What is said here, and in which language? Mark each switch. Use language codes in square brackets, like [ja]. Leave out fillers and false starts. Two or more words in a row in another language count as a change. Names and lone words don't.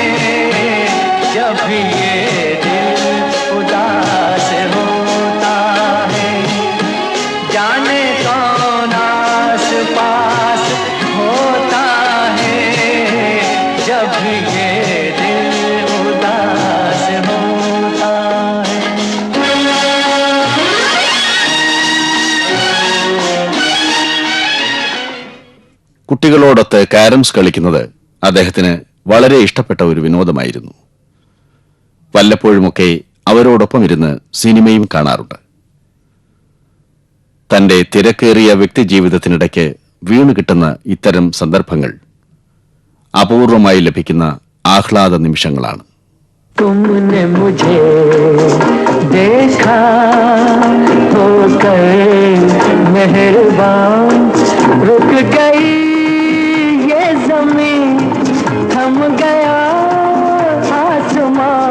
[hi] जब भी ये दिल उदास होता है, जाने कौन आस पास होता है। जब भी ये दिल उदास होता है। [ml] കുട്ടികളോടൊത്ത് കാരംസ് കളിക്കുന്നത് അദ്ദേഹത്തിന് വളരെ ഇഷ്ടപ്പെട്ട ഒരു വിനോദമായിരുന്നു. വല്ലപ്പോഴുമൊക്കെ അവരോടൊപ്പം ഇരുന്ന് സിനിമയും കാണാറുണ്ട്. തന്റെ തിരക്കേറിയ വ്യക്തിജീവിതത്തിനിടയ്ക്ക് വീണു കിട്ടുന്ന ഇത്തരം സന്ദർഭങ്ങൾ അപൂർവമായി ലഭിക്കുന്ന ആഹ്ലാദ നിമിഷങ്ങളാണ്. [hi] तुमने मुझे देखा होकर मेहरबान, रुक गई ये ज़मीं, थम गया आसमां।